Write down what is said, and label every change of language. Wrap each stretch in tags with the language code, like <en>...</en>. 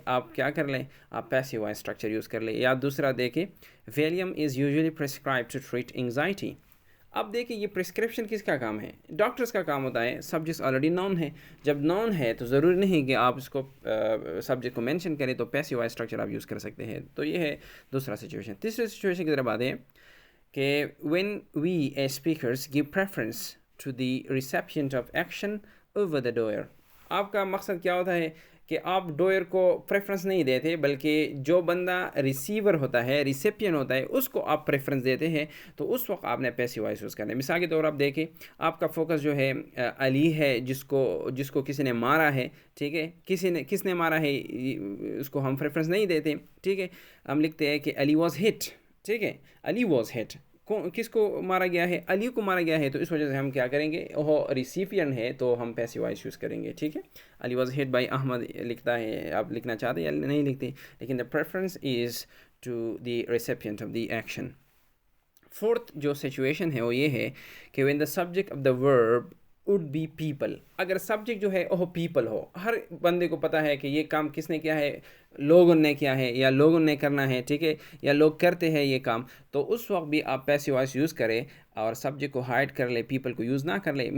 <ur>آپ کیا کر لیں؟ آپ پیسیو وائس اسٹرکچر یوز کر لیں. یا دوسرا دیکھیں،</ur> <en>Valium is usually prescribed to treat anxiety.</en> <ur>اب دیکھیں، یہ پرسکرپشن کس کا کام ہے؟ ڈاکٹرس کا کام ہوتا ہے. سبجیکٹس آلریڈی نون ہے. جب نون ہے تو ضروری نہیں کہ آپ اس کو سبجیکٹ کو مینشن کریں، تو پیسیو وائس اسٹرکچر آپ یوز کر سکتے ہیں. تو یہ ہے دوسرا سچویشن. تیسری سچویشن کی طرف آتے ہیں کہ</ur> <en>when we as speakers give preference to the recipient of action over the doer.</en> <ur>آپ کا مقصد کیا ہوتا ہے کہ آپ ڈوئر کو پریفرنس نہیں دیتے، بلکہ جو بندہ ریسیور ہوتا ہے، ریسیپین ہوتا ہے، اس کو آپ پریفرنس دیتے ہیں. تو اس وقت آپ نے پیسیو وائس یوز کرنا ہے. مثال کے طور پر آپ دیکھیں، آپ کا فوکس جو ہے علی ہے، جس کو کسی نے مارا ہے، ٹھیک ہے، کس نے مارا ہے اس کو ہم پریفرنس نہیں دیتے، ٹھیک ہے. ہم لکھتے ہیں کہ علی واز ہٹ، ٹھیک ہے، علی واز ہٹ. کس کو مارا گیا ہے؟ علی کو مارا گیا ہے. تو اس وجہ سے ہم کیا کریں گے؟ وہ ریسیپینٹ ہے تو ہم پیسیو وائس یوز کریں گے، ٹھیک ہے. علی واز ہٹ بائی احمد لکھتا ہے، آپ لکھنا چاہتے یا نہیں لکھتے، لیکن</ur> <en>The preference is to the recipient of the action.</en> <ur>Fourth جو سچویشن ہے وہ یہ ہے کہ</ur> <en>When the subject of the verb would be people.</en> <ur>اگر سبجیکٹ جو ہے وہ پیپل ہو، ہر بندے کو پتہ ہے کہ یہ کام کس نے کیا ہے، لوگوں نے کیا ہے یا لوگوں نے کرنا ہے، ٹھیک ہے، یا لوگ کرتے ہیں یہ کام. تو اس وقت بھی آپ پیسیو وائس یوز کریں اور سبجیکٹ کو ہائڈ کر لیں، پیپل کو یوز نہ کر لیں.</ur>